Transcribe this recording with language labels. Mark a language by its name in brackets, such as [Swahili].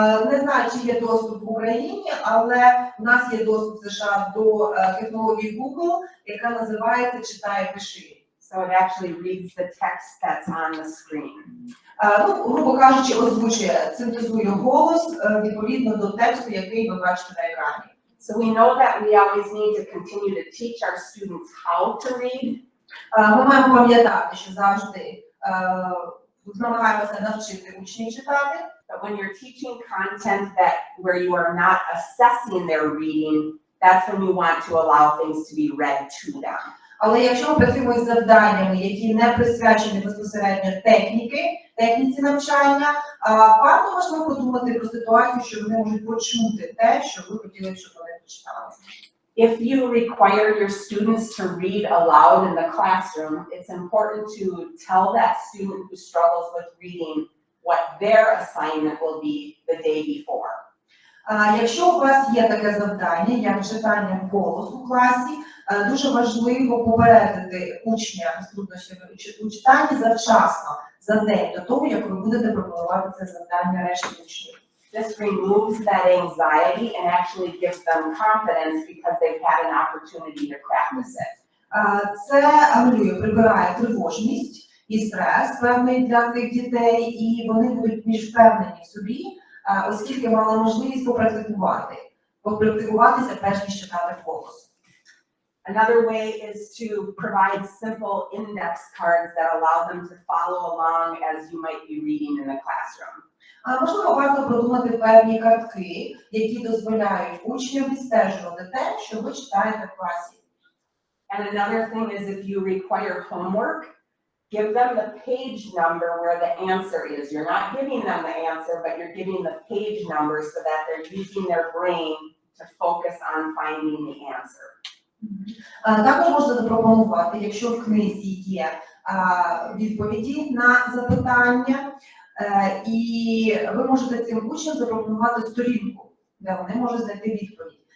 [Ukrainian] Не знаю, чи є доступ в Україні, але у нас є доступ в США до технології Google, яка називається «Читай, пиши». [English] So it actually reads the text that's on the screen. [Ukrainian] Грубо кажучи, озвучує, синтезує голос відповідно до тексту, який ви бачите на екрані. [English] So we know that we always need to continue to teach our students how to read. [Ukrainian] Ми маємо пам'ятати, що завжди намагаємося навчити учнів читати. [English] But when you're teaching content where you are not assessing their reading, that's when you want to allow things to be read to them. [Ukrainian] Але якщо ми працюємо з завданнями, які не присвячені безпосередньо техніці навчання, варто, можливо, подумати про ситуацію, що вони можуть почути те, що ви хотіли, щоб вони прочитали. [English] If you require your students to read aloud in the classroom, it's important to tell that student who struggles with reading what their assignment will be the day before. [Ukrainian] Якщо у вас є таке завдання, як читання вголос у класі, дуже важливо попередити учня з труднощами у читанні завчасно, за день до того, як ви будете пропонувати це завдання решті учнів. [English] This removes that anxiety and actually gives them confidence because they've had an opportunity to practice it. [Ukrainian] Це анулює, прибирає тривожність і стрес певний для цих дітей, і вони будуть більш впевнені в собі, оскільки мали можливість попрактикуватися перш ніж читати вголос. [English] Another way is to provide simple index cards that allow them to follow along as you might be reading in the classroom. [Ukrainian] Можливо, варто продумати певні картки, які дозволяють учням відстежувати те, що ви читаєте в класі. [English] And another thing is if you require homework, give them the page number where the answer is. You're not giving them the answer, but you're giving the page number so that they're using their brain to focus on finding the answer. [Ukrainian] Також можна запропонувати, якщо в книзі є відповіді на запитання, і ви можете цим учням запропонувати сторінку, де вони можуть знайти відповідь.